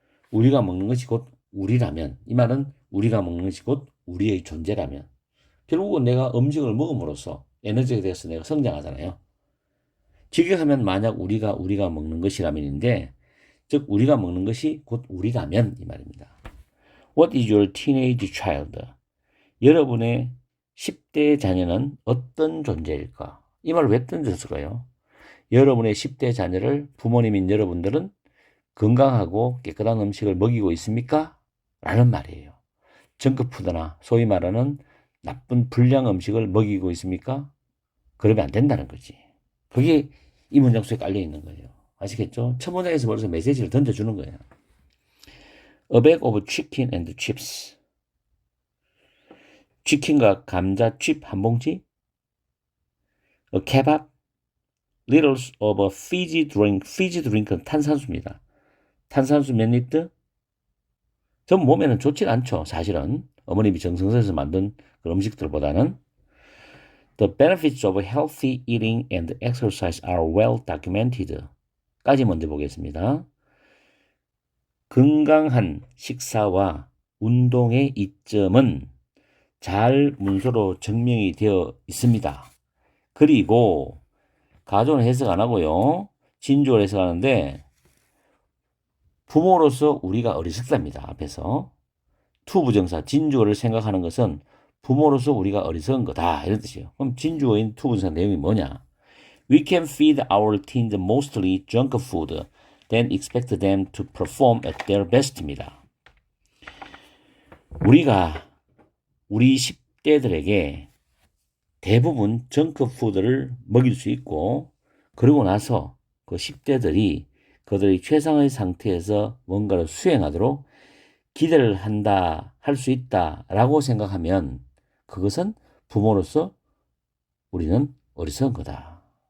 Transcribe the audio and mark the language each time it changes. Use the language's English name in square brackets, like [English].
[Korean] 우리가 먹는 것이 곧 우리라면, 이 말은 우리가 먹는 것이 곧 우리의 존재라면, 결국은 내가 음식을 먹음으로써 에너지가 돼서 내가 성장하잖아요. 직역하면 만약 우리가 먹는 것이라면인데, 즉 우리가 먹는 것이 곧 우리라면 이 말입니다. [English] What is your teenage child? [Korean] 여러분의 10대 자녀는 어떤 존재일까? 이 말을 왜 던졌을까요? 여러분의 10대 자녀를 부모님인 여러분들은 건강하고 깨끗한 음식을 먹이고 있습니까? 라는 말이에요. 정크푸드나 소위 말하는 나쁜 불량 음식을 먹이고 있습니까? 그러면 안 된다는 거지. 그게 이 문장 속에 깔려 있는 거예요. 아시겠죠? 첫 문장에서 벌써 메시지를 던져주는 거예요. [English] A bag of chicken and chips. [Korean] 치킨과 감자 칩 한 봉지. [English] A kebab. Littles of a fizzy drink. [Korean] fizzy drink는 탄산수입니다. 탄산수 몇 리터? 전 몸에는 좋지 않죠. 사실은 어머님이 정성스레서 만든 그런 음식들보다는. [English] The benefits of healthy eating and exercise are well documented. [Korean] 까지 먼저 보겠습니다. 건강한 식사와 운동의 이점은 잘 문서로 증명이 되어 있습니다. 그리고 가조는 해석 안 하고요. 진주를 해석하는데 부모로서 우리가 어리석답니다. 앞에서 to 부정사 진주어를 생각하는 것은 부모로서 우리가 어리석은 거다 이런 뜻이에요. 그럼 진주어인 to 부정사 내용이 뭐냐? [English] We can feed our teens mostly junk food, then expect them to perform at their best입니다. [Korean] 우리가 우리 10대들에게 대부분 정크푸드를 먹일 수 있고 그러고 나서 그 10대들이 그들의 최상의 상태에서 뭔가를 수행하도록 기대를 한다, 할 수 있다라고 생각하면 그것은 부모로서 우리는 어리석은 거다.